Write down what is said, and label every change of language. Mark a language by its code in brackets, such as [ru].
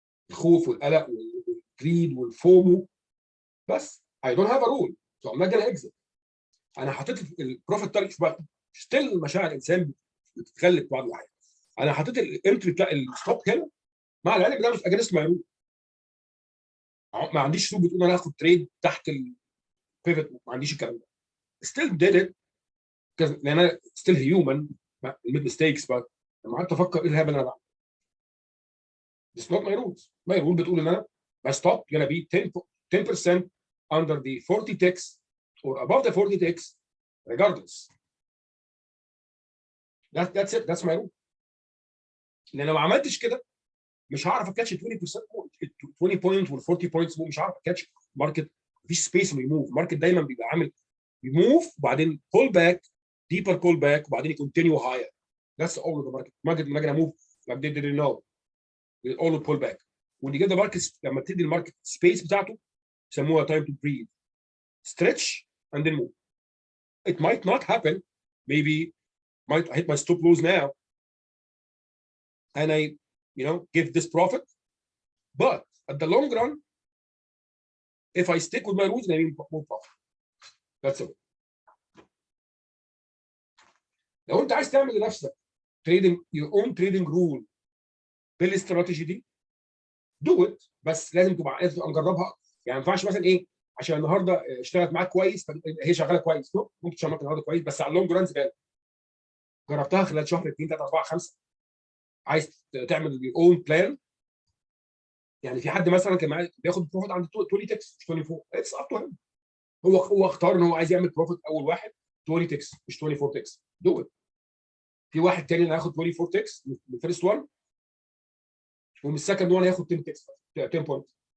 [ar] الخوف والقلق والجريد والفومو بس. [en] I don't have a rule, so I'm not gonna exit. [ar] انا حطيت البروفيت تارجت بقى. ستيل مشاعر الانسان بتتغلب بعض الاحيان. انا حطيت الانتري بتاع الستوب هنا مع العلم ده مش [en] Against my rule. [ar] ما عنديش رول بتقول انا هاخد تريد تحت البيفت، ما عنديش الكلام ده. [en] still did it [ar] لان انا [en] Still human made mistakes. [ar] بقى لما قعدت افكر ايه الهبل اللي انا بعمله. [en] It's not my rules. My rule [ar] بتقول ان انا [en] my stop gonna be 10% under the 40 ticks or above the 40 ticks regardless. That's it. That's my rule. [ar] لان لو ما عملتش كده مش هعرف اتكاتش 20% 20 بوينت وال 40 بوينتس، مش هعرف اتكاتش ماركت. مفيش سبيس انه يموف. الماركت دايما بيبقى عامل يموف وبعدين بول باك، ديبر بول باك، وبعدين يكونتينيو هاير. [en] That's all of the market. Market not gonna move like they didn't know. They all pull back. When you get the market, [ar] لما تدي الماركت سبيس بتاعته يسموها [en] time to breathe. Stretch and then move. It might not happen. Maybe might hit my stop loss now and I, give this profit. But at the long run, if I stick with my rules, I mean more profit. That's it. [ar] لو انت عايز تعمل لنفسك [en] trading your own trading rule [ar] بالاستراتيجي دي [en] do it، [ar] بس لازم تبقى مجربها. يعني ما ينفعش مثلا ايه عشان النهارده اشتغلت معاك كويس هي شغاله كويس. ممكن تشتغل معاك النهارده كويس بس على اللونج ران زباله. جربتها خلال شهر 2 3 4 5. عايز تعمل [en] your own plan. [ar] يعني في حد مثلا كان معاه بياخد بروفيت عند 20 تكس مش 24. [en] It's up to him. [ar] هو اختار ان هو عايز يعمل بروفيت اول واحد 20 تكس مش 24 تكس. [en] Do it. [ar] في واحد تاني اللي هياخد 24 تكس من الفيرست 1 ومن السكند 1 هياخد 10 تكس 10 بوينت.